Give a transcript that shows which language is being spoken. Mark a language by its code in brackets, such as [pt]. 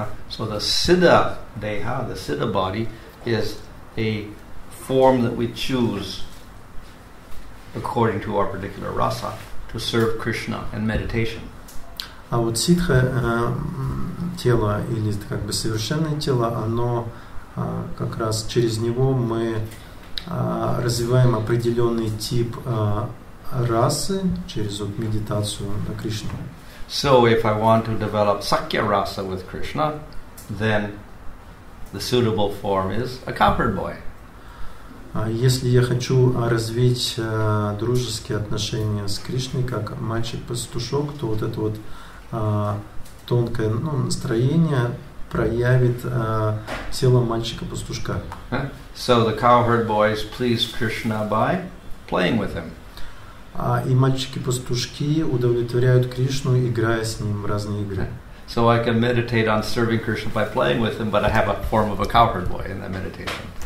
[en] So the siddha deha, the siddha body, is a form that we choose according to our particular rasa to serve Krishna in meditation. [ru] А вот ситха тело или как бы совершенное тело, оно как раз через него мы развиваем определенный тип расы через вот медитацию на Кришну. [en] So if I want to develop sakya rasa with Krishna, then the suitable form is a cowherd boy. [ru] Если я хочу развить дружеские отношения с Кришной, как мальчик-пастушок, то вот это вот тонкое настроение проявит тело мальчика-пастушка. [en] So the cowherd boys please Krishna by playing with him. [ru] И мальчики-пастушки удовлетворяют Кришну, играя с ним в разные игры. [en] So I can meditate on serving Krishna by playing with him, but I have a form of a cowherd boy in that meditation.